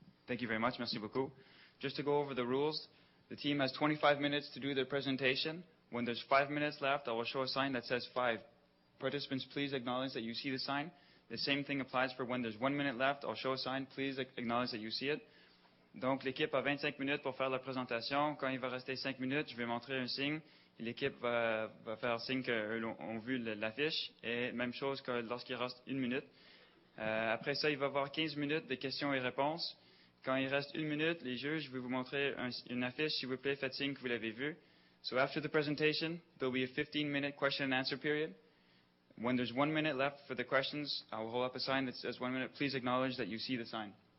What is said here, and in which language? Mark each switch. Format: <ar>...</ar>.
<en>Thank you very much.</en> <fr>Merci beaucoup.</fr> <en>Just to go over the rules, the team has 25 minutes to do their presentation. When there's 5 minutes left, I will show a sign that says 5. Participants, please acknowledge that you see the sign. The same thing applies for when there's 1 minute left. I'll show a sign. Please acknowledge that you see it.</en> <fr>Donc, l'équipe a 25 minutes pour faire la présentation. Quand il va rester 5 minutes, je vais montrer un signe. L'équipe va faire signe qu'eux ont vu l'affiche. Et même chose que lorsqu'il reste 1 minute. Après ça, il va y avoir 15 minutes de questions et réponses. Quand il reste 1 minute, les juges, je vais vous montrer une affiche. S'il vous plaît, faites signe que vous l'avez vue.</fr> <en>So after the presentation, there will be a 15-minute question and answer period. When there's 1 minute left for the questions, I will hold up a sign that says 1 minute. Please acknowledge that you see the sign.</en>